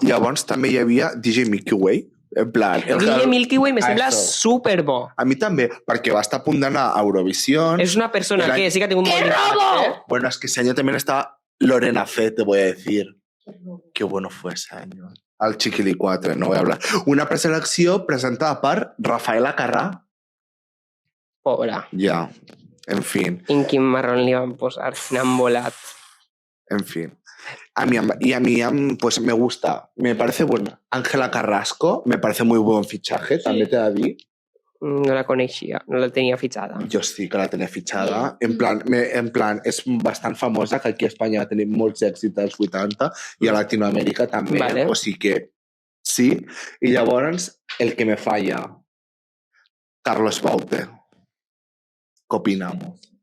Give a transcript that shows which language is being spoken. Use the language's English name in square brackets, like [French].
[Catalan] Llavors també hi havia DJ Milky Way, en plan... DJ Milky Way me sembla [Spanish] Eso. [Catalan] superbo. A mi també, perquè va estar a punt d'anar a Eurovisió. És una persona Era- que sí que ha tingut [Spanish] ¡Qué [Catalan] molt [Spanish] robo! [Catalan] d'impacte. [Spanish] Bueno, es que ese año también está Lorena Fe, te voy a decir. Qué bueno fue ese año. Al Chiquilicuatre, no voy a hablar. [Catalan] Una preselecció presentada per Rafaela Carrà. Pobra. Ja, en fin, En quin marrón li van posar? N'han volat. [Spanish] en fin. A mí, pues me gusta, me parece buena. Ángela Carrasco, me parece muy buen fichaje, també t'he de dir. [Catalan] No la coneixia, no la tenia fitxada. Jo sí que la tenia fitxada. En plan, és bastant famosa, que aquí a Espanya va tenir molts èxits als 80 i a Latinoamèrica també. Vale. O sigui que sí. I llavors, el que me falla, Carlos Baute. ¿Qué opinamos?